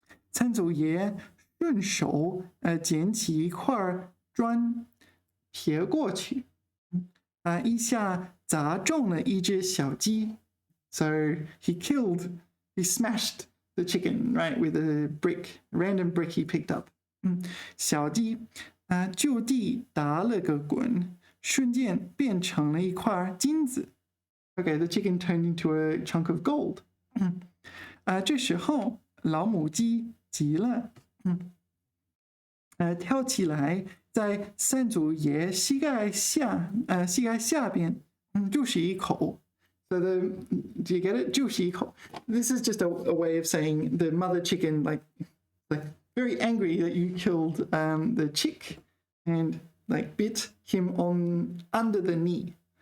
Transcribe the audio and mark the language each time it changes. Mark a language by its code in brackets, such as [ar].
[zh] 参祖爷顺手捡起一块砖撇过去，一下砸中了一只小鸡 ， [en] so he smashed the chicken right with a random brick he picked up， [zh] 小鸡就地打了个滚，瞬间变成了一块金子。 [en] Okay, the chicken turned into a chunk of gold. [zh] 这时候老母鸡急了，跳起来，在三祖爷膝盖下边，就是一口。 [en] So do you get it? [zh] 就是一口。 [en] This is just a way of saying the mother chicken like very angry that you killed the chick and like bit him on under the knee.